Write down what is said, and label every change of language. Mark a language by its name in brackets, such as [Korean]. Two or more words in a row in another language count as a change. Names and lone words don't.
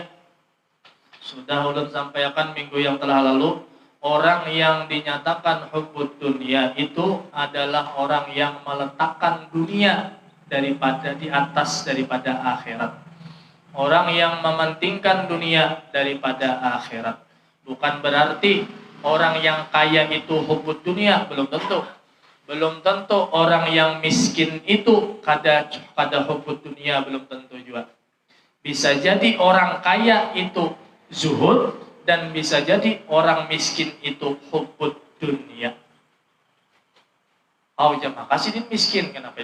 [Banjar] Sudah ulun sampaikan minggu yang telah lalu, orang yang dinyatakan [Arabic] hubbud dunia [Banjar] itu adalah orang yang meletakkan dunia daripada di atas daripada akhirat. Orang yang mementingkan dunia daripada akhirat. Bukan berarti orang yang kaya itu [Arabic] hubbud dunia, [Banjar] belum tentu. Belum tentu orang yang miskin itu kada [Arabic] hubbud dunia, [Banjar] belum tentu juga. Bisa jadi orang kaya itu zuhud dan bisa jadi orang miskin itu [Arabic] hubbud dunia. [Banjar] Oh jamaah kasih miskin, kenapa?